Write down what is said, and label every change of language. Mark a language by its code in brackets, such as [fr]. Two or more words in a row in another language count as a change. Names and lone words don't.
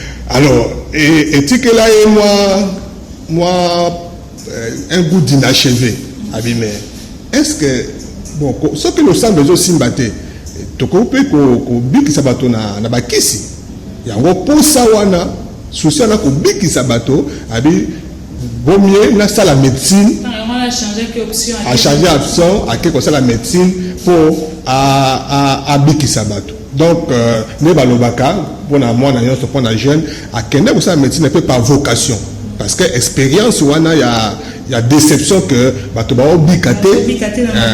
[ln] Alors, e-, etikela ye mwa, mwa, euh, [fr] un goût d'inachevé. [ln] Abi, [fr] mais est-ce que, bon, [ln] ko-, soki losambo ezosimba te, tokoki mpe ko-, kobikisa bato na, na bakisi. Yango posa wana, susi wana kobikisa bato, abi, [fr] vaut mieux [ln] nasala médecine. [fr] Ah, on a changé que option, A changé option, [ln] ake kosala médecine po a, a, abikisa bato. Donc, euh, nde balobaka, mpona mwana nyonso, mpona jeune, akende kosala médecine mpe [fr] par vocation. Parce que expérience [ln] wana ya, ya déception que bato baobika te. Baobika te na Hein.